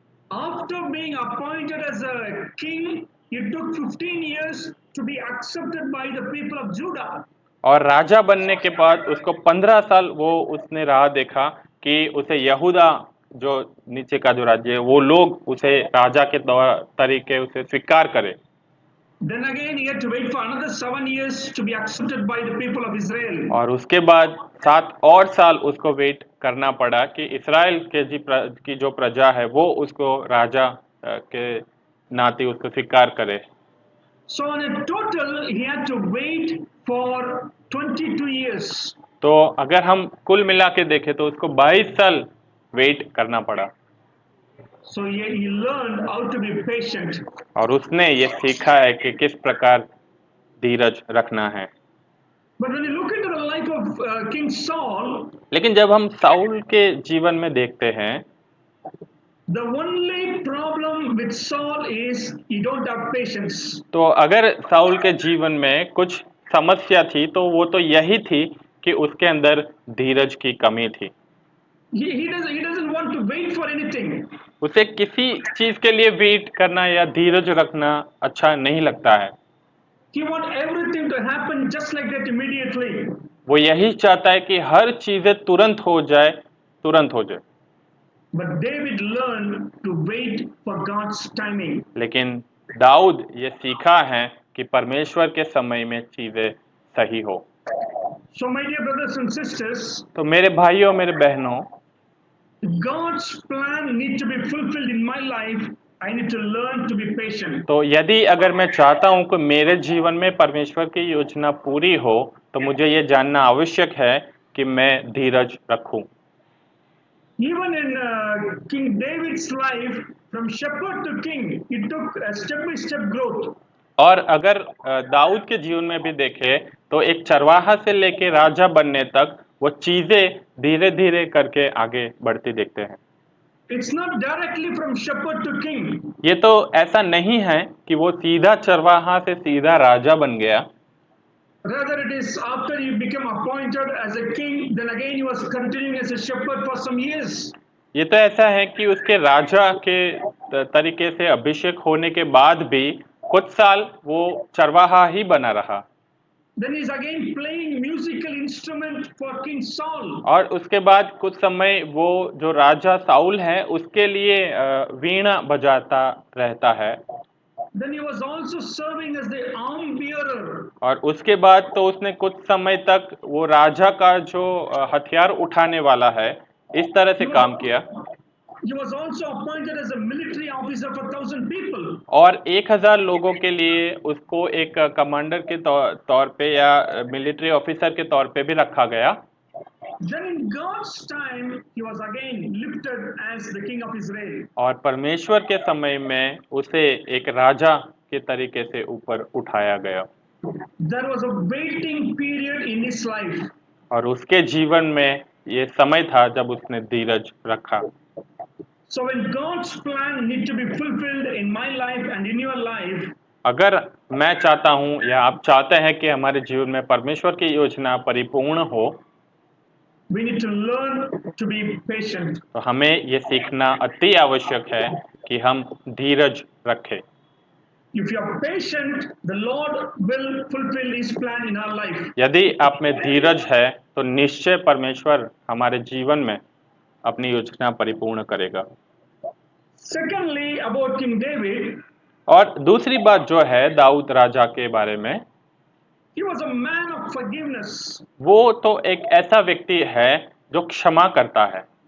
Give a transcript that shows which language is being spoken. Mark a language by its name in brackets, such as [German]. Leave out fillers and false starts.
[English] After being appointed as a king, it took 15 years to be accepted by the people of Judah. [Hindi] और राजा बनने के बाद उसको 15 साल वो उसने राह देखा कि उसे यहूदा जो नीचे का जो राज्य है वो लोग उसे राजा के तरीके उसे स्वीकार करे। [English] Then again, he had to wait for another 7 years to be accepted by the people of Israel. [Hindi] और उसके बाद 7 और साल उसको वेट करना पड़ा कि इस्राएल के की जो प्रजा है वो उसको राजा के नाते उसको स्वीकार करे। [English] So on a total, he had to wait for 22 years. [Hindi] तो अगर हम कुल मिला के देखें तो उसको 22 साल वेट करना पड़ा। [English] So he learned how to be patient. [Hindi] और उसने ये सीखा है कि किस प्रकार धीरज रखना है। [English] But when you look into the life of King Saul, [Hindi] लेकिन जब हम साउल के जीवन में देखते हैं [English] the only problem with Saul is he don't have patience. [Hindi] तो अगर साउल के जीवन में कुछ समस्या थी तो वो तो यही थी कि उसके अंदर धीरज की कमी थी। [English] He doesn't want to wait for anything. [Hindi] उसे किसी चीज के लिए वेट करना या धीरज रखना अच्छा नहीं लगता है। [English] He wants everything to happen just like that immediately. [Hindi] वो यही चाहता है कि हर चीजें तुरंत हो जाए, तुरंत हो जाए। [English] But David learned to wait for God's timing. [Hindi] लेकिन दाऊद ये सीखा है कि परमेश्वर के समय में चीजें सही हो। [English] So my dear brothers and sisters, [Hindi] तो मेरे भाइयों मेरे बहनों, [English] God's plan needs to be fulfilled in my life. I need to learn to be patient. [Hindi] तो यदि अगर मैं चाहता हूं कि मेरे जीवन में परमेश्वर की योजना पूरी हो तो मुझे ये जानना आवश्यक है कि मैं धीरज रखूं। [English] Even in King David's life, from shepherd to king, it took a step-by-step growth. [Hindi] और अगर दाऊद के जीवन में भी देखें तो एक चरवाहा से लेके राजा बनने तक वो चीजें धीरे धीरे करके आगे बढ़ती देखते हैं। [English] It's not directly from shepherd to king. [Hindi] ये तो ऐसा नहीं है कि वो सीधा चरवाहा से सीधा राजा बन गया, [English] Rather, it is after he became appointed as a king, then again he was continuing as a shepherd for some years. [Hindi] ये तो ऐसा है कि उसके राजा के तरीके से अभिषेक होने के बाद भी कुछ साल वो चरवाहा ही बना रहा, [English] Then he's again playing musical instrument for King Saul. [Hindi] और उसके बाद कुछ समय वो जो राजा साउल है उसके लिए वीणा बजाता रहता है, [English] Then he was also serving as the arm bearer. [Hindi] और उसके बाद तो उसने कुछ समय तक वो राजा का जो हथियार उठाने वाला है इस तरह से काम किया, [English] He was also appointed as a military officer for 1,000 people. [Hindi] और 1000 लोगों के लिए उसको एक कमांडर के तौर पे या मिलिट्री ऑफिसर के तौर पे भी रखा गया। [English] Then in God's time, he was again lifted as the king of Israel. [Hindi] और परमेश्वर के समय में उसे एक राजा के तरीके से ऊपर उठाया गया, [English] There was a waiting period in his life. [Hindi] और उसके जीवन में ये समय था जब उसने धीरज रखा। [English] So when God's plan need to be fulfilled in my life and in your life, [Hindi] अगर मैं चाहता हूँ या आप चाहते हैं कि हमारे जीवन में परमेश्वर की योजना परिपूर्ण हो, [English] we need to learn to be patient. [Hindi] तो हमें ये सीखना अति आवश्यक है कि हम धीरज रखें। [English] If you are patient, the Lord will fulfill His plan in our life. [Hindi] यदि आप में धीरज है तो निश्चय परमेश्वर हमारे जीवन में अपनी योजना परिपूर्ण करेगा। [English] Secondly, about King David, [Hindi] और दूसरी बात जो है दाऊद राजा के बारे में, [English] he was a man of forgiveness. [Hindi] वो तो एक ऐसा व्यक्ति है जो क्षमा करता है।